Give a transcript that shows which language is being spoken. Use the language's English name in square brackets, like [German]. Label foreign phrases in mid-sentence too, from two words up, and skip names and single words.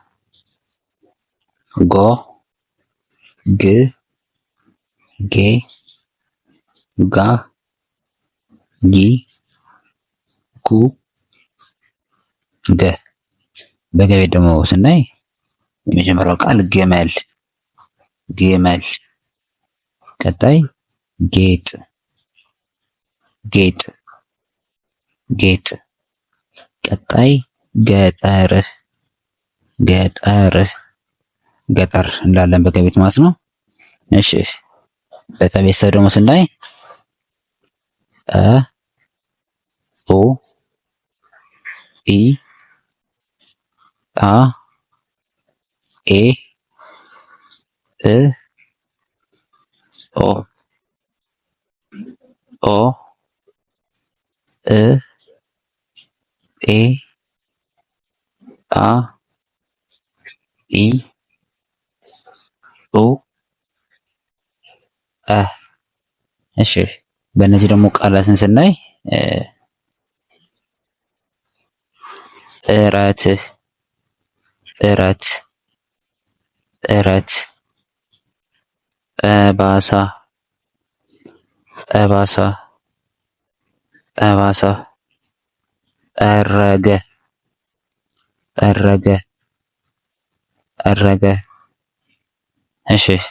[Amharic] ጎ ግ ጌ ጋ ጊ ጉ ገ። በገቤት ደግሞ ስናይ የመጀመሪያው ቃል ግመል ግመል። ቀጣይ ጌጥ ጌጥ ጌጥ። ቀጣይ ገጠር ገጠር ገጠር እንላለን በገቤት ማለት ነው። እሺ በተቤተሰብ ደግሞ ስናይ እ ኡ ኢ አ ኤ እ ኦ ኦ እ ኤ አ ኢ ኡ እሺ በእነዚህ ደግሞ ቃላትን ስናይ እረት እረት እረት ጠባሳ ጠባሳ ጠባሳ ጠረገ ጠረገ ጠረገ። እሺ